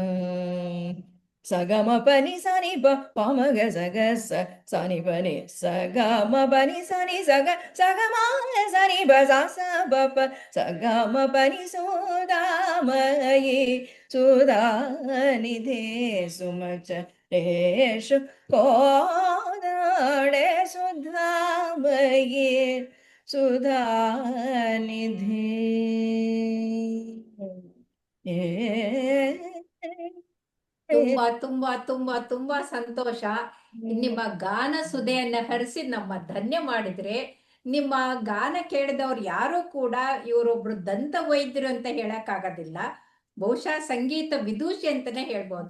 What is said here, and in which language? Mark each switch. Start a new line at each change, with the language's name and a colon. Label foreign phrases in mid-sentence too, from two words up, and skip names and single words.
Sanskrit: ಸಗಮ ಪನಿ ಸನಿ ಪಮಗ ಸಗಸ ಸನಿ ಪನಿ ಸಗಮ ಪನಿ ಸನಿ ಸಗ ಸಗಮ ಸನಿ ಬಸ ಸ ಬಪ ಸಗಮ ಪನಿ ಸುಧಾಮಯಿ ಸುಧಾನಿಧೇ ಸುಮಚರೇಷು ಕೋದಂಡೆ ಸುಧಾಮಯಿ ಸುಧಾನಿಧೇ.
Kannada: ತುಂಬಾ ತುಂಬಾ ತುಂಬಾ ತುಂಬಾ ಸಂತೋಷ. ನಿಮ್ಮ ಗಾನ ಸುಧೆಯನ್ನ ಹರಿಸಿ ನಮ್ಮ ಧನ್ಯ ಮಾಡಿದ್ರೆ. ನಿಮ್ಮ ಗಾನ ಕೇಳಿದವ್ರು ಯಾರು ಕೂಡ ಇವರೊಬ್ರು ದಂತ ವೈದ್ಯರು ಅಂತ ಹೇಳಕ್ ಆಗೋದಿಲ್ಲ, ಬಹುಶಃ ಸಂಗೀತ ವಿದೂಷಿ ಅಂತಾನೆ ಹೇಳ್ಬೋದು.